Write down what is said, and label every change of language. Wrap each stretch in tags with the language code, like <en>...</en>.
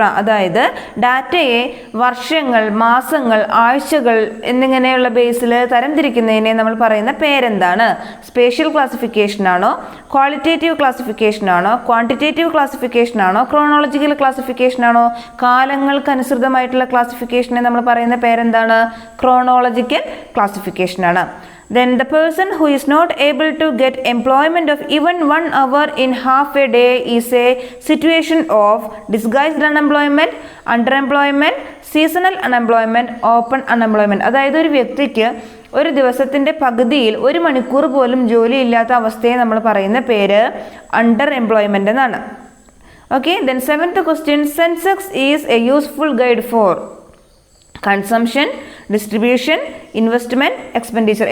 <ml>അതായത് ഡാറ്റയെ വർഷങ്ങൾ, മാസങ്ങൾ, ആഴ്ചകൾ എന്നിങ്ങനെയുള്ള ബേസിൽ തരംതിരിക്കുന്നതിനെ നമ്മൾ പറയുന്ന പേരെന്താണ്? സ്പേഷ്യൽ ക്ലാസിഫിക്കേഷൻ ആണോ? ക്വാളിറ്റേറ്റീവ് ക്ലാസിഫിക്കേഷൻ ആണോ? ക്വാണ്ടിറ്റേറ്റീവ് ക്ലാസിഫിക്കേഷൻ ആണോ? ക്രോണോളജിക്കൽ ക്ലാസിഫിക്കേഷൻ ആണോ? കാലങ്ങൾക്ക് അനുസൃതമായിട്ടുള്ള ക്ലാസിഫിക്കേഷനെ നമ്മൾ പറയുന്ന പേരെന്താണ്? ക്രോണോളജിക്കൽ ക്ലാസിഫിക്കേഷൻ ആണ്.</ml> <en>Then the person who is not able to get employment of even 1 hour in half a day is a situation of disguised unemployment, underemployment, seasonal unemployment, open unemployment.</en> <ml>അതായത് ഒരു വ്യക്തിക്ക് ഒരു ദിവസത്തിൻ്റെ പകുതിയിൽ 1 മണിക്കൂർ പോലും ജോലിയില്ലാത്ത അവസ്ഥയെ നമ്മൾ പറയുന്ന പേര് അണ്ടർ എംപ്ലോയ്മെൻ്റ് എന്നാണ്.</ml> <en>Okay, then 7th question. Sensex is a useful guide for consumption, distribution, investment, expenditure.</en>